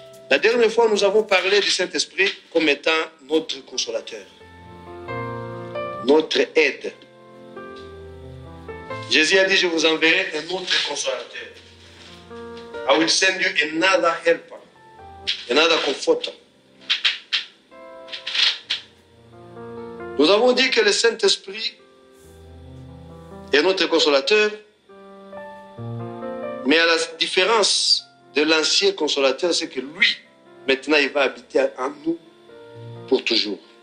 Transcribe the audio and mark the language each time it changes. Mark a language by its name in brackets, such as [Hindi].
[French] La dernière fois, nous avons parlé du Saint-Esprit comme étant notre consolateur, notre aide. Jésus a dit, je vous enverrai un autre consolateur. [English] I will send you another helper, another comforter. [French] Nous avons dit que le Saint-Esprit est notre consolateur, mais à la différence de l'ancien consolateur, c'est que lui, maintenant, il va habiter en nous pour toujours.